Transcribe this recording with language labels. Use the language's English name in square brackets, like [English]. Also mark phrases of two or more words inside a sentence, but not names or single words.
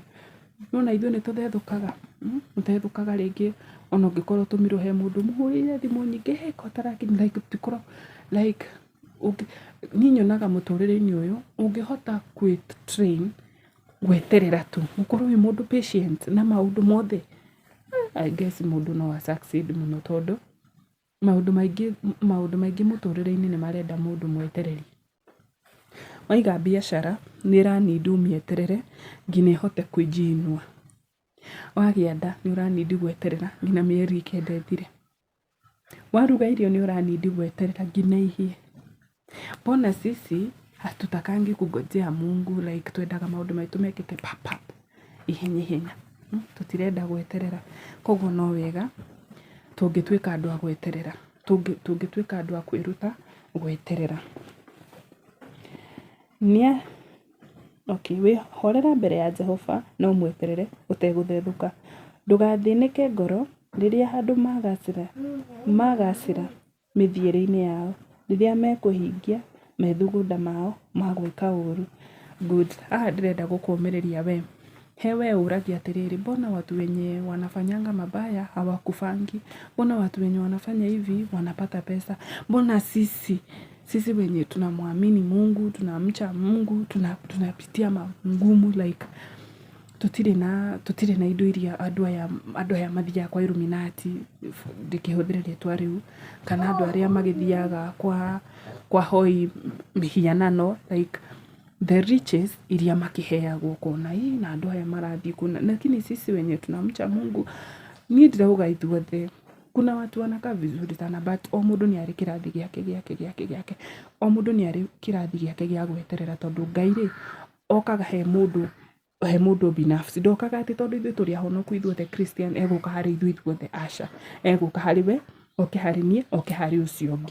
[Kikuyu] Nona ithuĩ nĩ tũthethũkaga, ũtethũkaga rĩngĩ ona ũngĩkorwo ũtũmirwo he mũndũ mũhũrĩire thimũ nyingĩ heko tarakinya like tũkorwo like niĩ nyonaga mũtũrĩre-inĩ ũyũ ũngĩhota train gweterera tu, ũkorwo wĩ mũndũ patient na maũndũ mothe, [English] I guess [Kikuyu] mũndũ no succeed mũno, tondũ maũndũ maingĩ mũtũrĩre-inĩ nĩ marenda mũndũ mwetereri. Waiga biacara nĩ ĩranindi umĩeterere nginya ĩhote kwĩnjinua. Wagĩa nda nĩ ũranindi gweterera nginya mĩeri 9 ĩthire. Waruga irio nĩ ũranindi gweterera nginya ihie. [Swahili] Mbona sisi hatutakangi kungojea Mungu, [Kikuyu] like twendaga maũndũ maitũ mekĩke pap ihenya. Tutirenda gweterera. Koguo no wega tũngĩtuĩka andũ a gweterera, tũngĩtuĩka andũ a kwĩruta gweterera. We horera mbere ya Jehova na umweterere uteguthethuka. Ndugathĩnĩke ngoro rĩrĩa handũ magacĩra mĩthiĩre-inĩ yao, rĩrĩa mekũhingia methugunda mao magwĩka ũru. Good. Aha ndĩrenda gũkũmĩrĩria we. Hewe uragia atiriri, [Swahili] mbona watu wenye wanafanyanga mabaya hawakufangi? Mbona watu wenye wanafanya hivi wanapata pesa? Mbona sisi wenye tunamwamini Mungu, tunamcha Mungu, tunapitia magumu, [Kikuyu] like tutire na indo iria andu aya mathiaga kwa Illuminati, ndikihũthĩra rĩtwa rĩu, kana andu aria magithiaga kwa hoi mihianano, [English] like the riches [Kikuyu] iria makiheagwo kona na andu aya marathi kuna. [Swahili] Lakini sisi wenye tunamcha Mungu, [Kikuyu] ni ndirauga ithuothe, [Swahili] kuna watu wanakaa vizuri sana, [Kikuyu] but o mundu ni ari kirathi giake. O mundu ni ari kirathi giake gia gweterera, tondu Ngai ri okaga he mundu binafsi. Ndokaga ati tondu ithuĩ tũrĩ ahonoku ithuothe Christian egũka harĩ ithuothe, aca. Egũka harĩ we, oke harĩ niĩ, oke harĩ ũcio ũngĩ.